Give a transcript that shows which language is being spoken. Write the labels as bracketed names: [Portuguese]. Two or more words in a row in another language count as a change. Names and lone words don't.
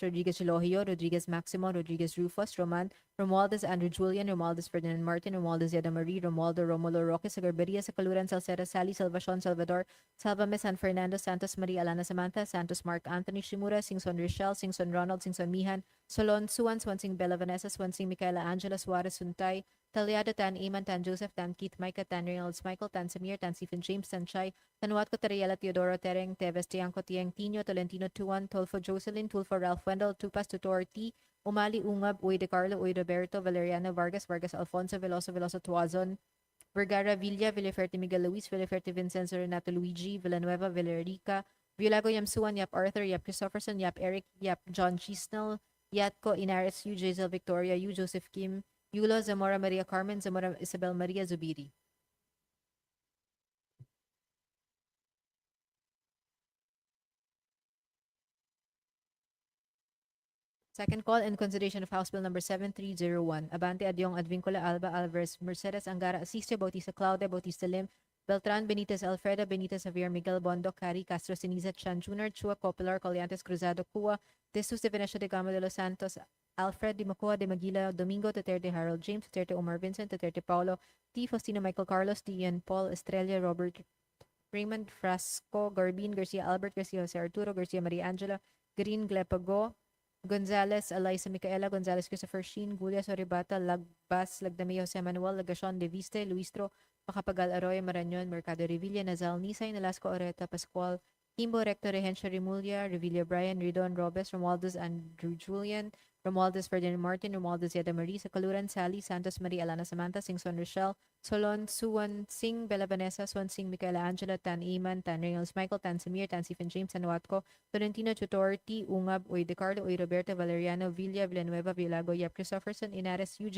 [English] Rodriguez Elohio, Rodriguez Maximo, Rodriguez Rufus, Roman, Romualdez, Andrew Julian, Romualdez Ferdinand Martin, Romualdez Yada Marie, Romualdo, Romulo Roque, Sagarberia, Sacaluran, Salceda, Sally, Salvacion, Salvador, Salvame, San Fernando, Santos Maria, Alana Samantha, Santos Mark Anthony Shimura, Singson Rochelle, Singson Ronald, Singson Mihan, Solon, Suan, Swansing Bella Vanessa, Swansing Michaela Angela, Suarez Suntay, Talyado, Tan Iman, Tan Joseph, Tan Keith, Micah, Tan Reynolds, Michael, Tan Samir, Tan Stephen James, Tan Chai, Tanuatco, Tariela, Teodoro, Tereng, Teves, Tiangco, Tiang, Tino, Tolentino, Tuan, Tolfo, Jocelyn, Tulfo, Ralph Wendell, Tupas, Tutor, T, Umali, Ungab, Uy de Carlo, Uy Roberto, Valeriano, Vargas, Vargas, Alfonso, Veloso, Veloso, Tuazon, Vergara Villa, Villaferte Miguel Luis, Villaferte Vincenzo Renato Luigi, Villanueva, Villarica, Villago Yamsuan, Yap Arthur, Yap Christopherson, Yap Eric, Yap John Chisnell, Yatco Inares, U. Jazel Victoria, U. Joseph Kim, Yulo Zamora Maria Carmen, Zamora Isabel Maria Zubiri. Second call in consideration of House Bill number 7301, Abante Adyong Advincula Alba Alvarez, Mercedes Angara Asistio, Bautista Claudia, Bautista Lim, Beltran Benitez Alfreda, Benitez Javier Miguel Bondo, Cari Castro Siniza, Chan Jr., Chua Copilar, Colliantes Cruzado, Cua, De Sus de Venecia de Gama de los Santos, Alfred de Macua de Maguila, Domingo, Duterte Harold James, Duterte Omar Vincent, Duterte Paulo, T. Faustino Michael Carlos, D. Ian Paul, Estrella, Robert Raymond Frasco, Garbin, Garcia Albert, Garcia Jose Arturo, Garcia Maria Angela, Green Glepago, Gonzales, Eliza Micaela, Gonzales Christopher Sheen, Gulia Soribata, Lagbas, Lagdameo Jose Manuel, Lagacion de Viste, Luistro, Macapagal Arroyo, Marañon, Mercado Revilla, Nazal Nisay, Nalasco Oreta, Pascual, Kimbo, Recto Regencia Remulla, Revilla Brian, Ridon Robes, Romualdez Andrew Julian, Romualdez Ferdinand Martin, Romualdez Yeda Marie, Sakaluran Sally, Santos Maria Alana Samantha, Singson Rochelle, Solon, Suwan Sing, Bella Vanessa, Swan Sing, Micaela Angela, Tan Iman, Tan Reynolds Michael, Tan Samir, Tan Stephen James, Tan Watco, Tolentino Tutor, T. Ungab, Uy De Carlo, Uy Roberto, Valeriano, Villa, Villanueva, Villago, Yap Christopherson, Inares, U.